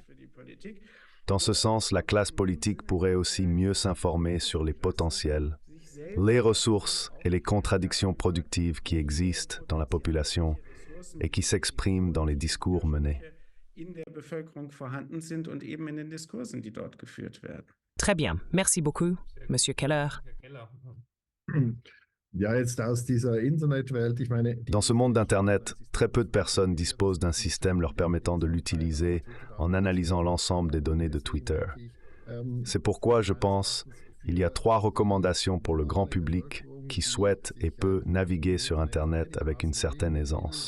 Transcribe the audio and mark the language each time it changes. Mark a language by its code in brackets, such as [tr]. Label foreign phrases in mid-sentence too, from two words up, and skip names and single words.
[fr] Dans ce sens, la classe politique pourrait aussi mieux s'informer sur les potentiels, les ressources et les contradictions productives qui existent dans la population et qui s'expriment dans les discours menés. Très bien. Merci beaucoup, Monsieur Keller. [de] Ja, jetzt aus dieser Internetwelt, ich meine... [fr] Dans ce monde d'Internet, très peu de personnes disposent d'un système leur permettant de l'utiliser en analysant l'ensemble des données de Twitter. C'est pourquoi je pense qu'il y a 3 recommandations pour le grand public qui souhaite et peut naviguer sur Internet avec une certaine aisance.